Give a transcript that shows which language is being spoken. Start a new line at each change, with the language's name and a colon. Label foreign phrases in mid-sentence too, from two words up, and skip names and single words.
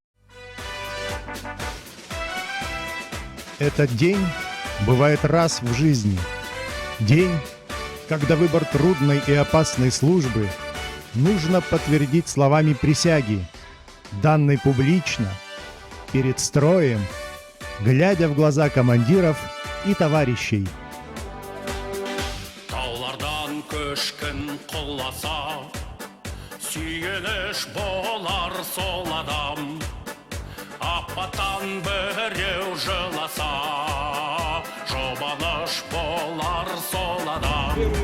Russian: Этот день бывает раз в жизни. День, когда выбор трудной и опасной службы нужно подтвердить словами присяги, данной публично, перед строем, глядя в глаза командиров и товарищей.
Kazakh: Таулардан көшкін құласа, сүйеніш болар сол адам. Апаттан біреу жыласа, жобаныш болар сол адам.